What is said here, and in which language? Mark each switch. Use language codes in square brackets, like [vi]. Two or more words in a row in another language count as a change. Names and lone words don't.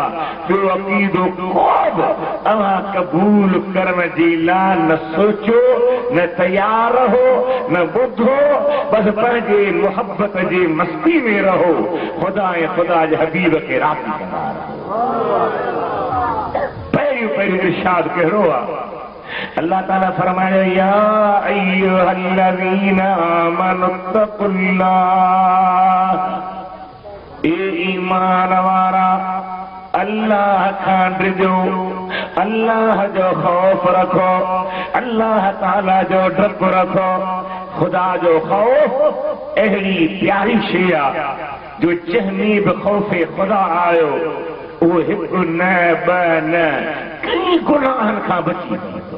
[sd] ॿियो अक़ीदो को बि तव्हां क़बूल करण जे लाइ न सोचो, न तयार रहो, न ॿुधो, बसि पंहिंजे मुहबत जे मस्ती में रहो। ख़ुदा ऐं ख़ुदा जे हबीब खे राज़ी कंदा रहो। पहिरियों इरशाद कहिड़ो आहे? अल्लाह ताला फरमायो, [ar] يا أيها الذين آمنوا اتقوا الله, [sd] ए ईमान वारा अल्लाह खां डिजो, अल्लाह जो ख़ौफ़ रखो, अल्लाह ताला जो डप रखो। खुदा जो ख़ौफ़ अहिड़ी प्यारी शइ आहे जो जंहिंमें बि ख़ौफ़े खुदा आयो, उहो हिकु न ॿ न कई गुनाहनि खां बची वेंदो।